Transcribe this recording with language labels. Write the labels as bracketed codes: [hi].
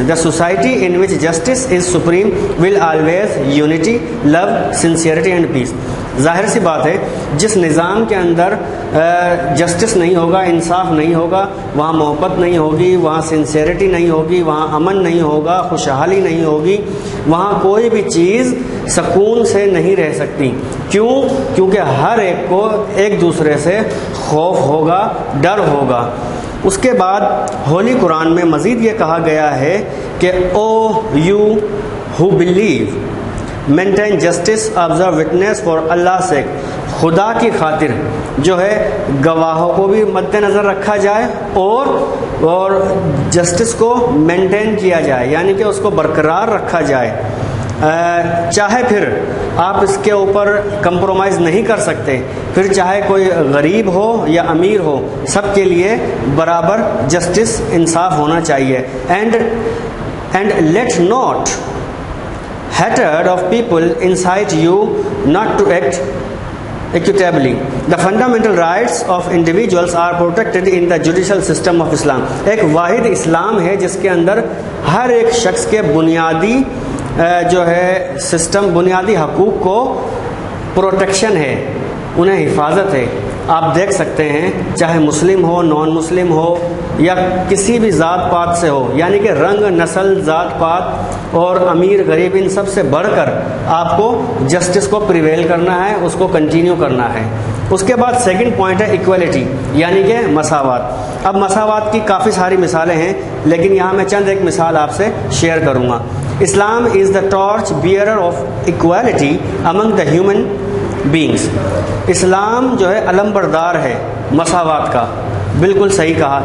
[en] The society in which justice is supreme will always unity, love, sincerity and peace. [ur] ظاہر سی بات ہے، جس نظام کے اندر جسٹس نہیں ہوگا، انصاف نہیں ہوگا، وہاں محبت نہیں ہوگی، وہاں سنسیئرٹی نہیں ہوگی، وہاں امن نہیں ہوگا، خوشحالی نہیں ہوگی، وہاں کوئی بھی چیز سکون سے نہیں رہ سکتی. کیونکہ ہر ایک کو ایک دوسرے سے خوف ہوگا، ڈر ہوگا. اس کے بعد ہولی قرآن میں مزید یہ کہا گیا ہے کہ [en] O you who believe maintain justice observe witness for Allah sake. [ur] خدا کی خاطر جو ہے گواہوں کو بھی مد نظر رکھا جائے اور جسٹس کو مینٹین کیا جائے، یعنی کہ اس کو برقرار رکھا جائے. چاہے پھر آپ اس کے اوپر کمپرومائز نہیں کر سکتے، پھر چاہے کوئی غریب ہو یا امیر ہو، سب کے لیے برابر جسٹس، انصاف ہونا چاہیے. [en] And let not hatred of people incite you not to act equitably. The fundamental rights of individuals are protected in the judicial system of Islam. [ur] ایک واحد اسلام ہے جس کے اندر ہر ایک شخص کے بنیادی جو ہے سسٹم، بنیادی حقوق کو پروٹیکشن ہے، انہیں حفاظت ہے. آپ دیکھ سکتے ہیں چاہے مسلم ہو، نان مسلم ہو، یا کسی بھی ذات پات سے ہو، یعنی کہ رنگ، نسل، ذات پات اور امیر غریب ان سب سے بڑھ کر آپ کو جسٹس کو پریویل کرنا ہے، اس کو کنٹینیو کرنا ہے. اس کے بعد سیکنڈ پوائنٹ ہے ایکویلٹی، یعنی کہ مساوات. اب مساوات کی کافی ساری مثالیں ہیں، لیکن یہاں میں چند ایک مثال آپ سے شیئر کروں گا. [en] Islam is the torch bearer of equality among the human beings. [ur] اسلام جو ہے علم بردار ہے مساوات کا. بالکل صحیح کہا.